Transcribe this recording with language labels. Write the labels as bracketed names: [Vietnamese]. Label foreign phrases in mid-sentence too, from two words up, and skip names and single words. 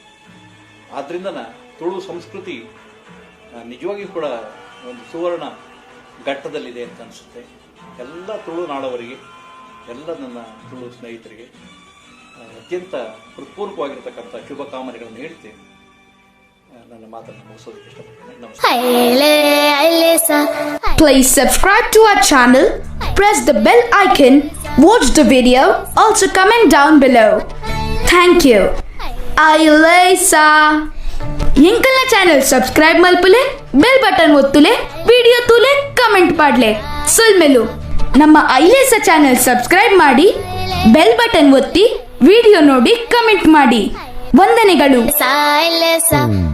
[Kannada] ಆದ್ದರಿಂದ ತುಳು ಸಂಸ್ಕೃತಿ ನಿಜವಾಗಿಯೂ ಕೂಡ ಒಂದು ಸುವರ್ಣ ಘಟ್ಟದಲ್ಲಿದೆ ಅಂತ ಅನಿಸುತ್ತೆ. ಎಲ್ಲ ತುಳು ನಾಡವರಿಗೆ, ಎಲ್ಲ ನನ್ನ ತುಳು ಸ್ನೇಹಿತರಿಗೆ ಅತ್ಯಂತ ಹೃತ್ಪೂರ್ವಕವಾಗಿರ್ತಕ್ಕಂಥ ಶುಭ ಕಾಮನೆಗಳನ್ನು ಹೇಳ್ತೇನೆ. ನನ್ನ ಮಾತನ್ನು ಮುಗಿಸೋದಕ್ಕೆ ಇಷ್ಟಪಡ್ತೇನೆ. ನಮಸ್ಕಾರ. [English] Please subscribe to our channel, press the bell icon, watch the video, also comment down below. Thank you. Ailesa. [Tulu] ಎಂಕಲ್ನ [English] channel subscribe [Tulu] ಮಲ್ಪಲೆ, [English] bell button [Tulu] ಒತ್ತುಲೆ, ವಿಡಿಯೋ ತೂಲೆ, ಕಮೆಂಟ್ ಪಾಡ್ಲೆ. [Kannada] ಸುಲ್ಮೆಲು ನಮ್ಮ ಐಲೇಸ [English] channel subscribe [Kannada] ಮಾಡಿ, [English] bell button [Kannada] ಒತ್ತಿ, ವಿಡಿಯೋ ನೋಡಿ, ಕಮೆಂಟ್ ಮಾಡಿ. ವಂದನೆಗಳು.